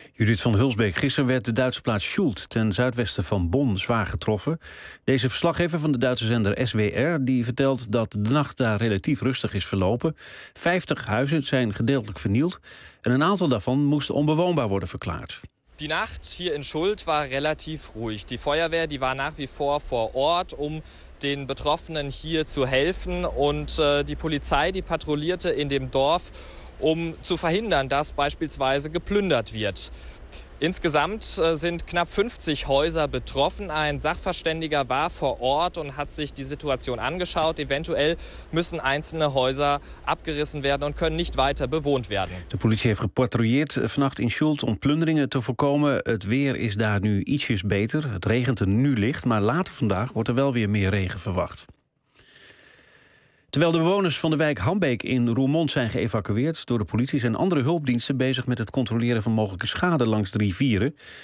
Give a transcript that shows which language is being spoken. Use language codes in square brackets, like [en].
[nl] Judith van Hulsbeek, gisteren werd de Duitse plaats Schuld ten zuidwesten van Bonn zwaar getroffen. Deze verslaggever van de Duitse zender SWR die vertelt dat de nacht daar relatief rustig is verlopen. 50 huizen zijn gedeeltelijk vernield en een aantal daarvan moest onbewoonbaar worden verklaard. [de] Die nacht hier in Schuld war relativ ruhig. Die Feuerwehr die war nach wie vor Ort, um den Betroffenen hier zu helfen. Und die Polizei die patrouillierte in dem Dorf, um zu verhindern, dass beispielsweise geplündert wird. Insgesamt sind knapp 50 Häuser betroffen. Ein Sachverständiger war vor Ort und hat sich die Situation angeschaut. Eventuell müssen einzelne Häuser abgerissen werden und können nicht weiter bewohnt werden. [nl] De politie heeft gepatrouilleerd vannacht in Schuld om plunderingen te voorkomen. Het weer is daar nu ietsjes beter. Het regent er nu licht, maar later vandaag wordt er wel weer meer regen verwacht. Terwijl de bewoners van de wijk Hambeek in Roermond zijn geëvacueerd door de politie, zijn andere hulpdiensten bezig met het controleren van mogelijke schade langs de rivieren.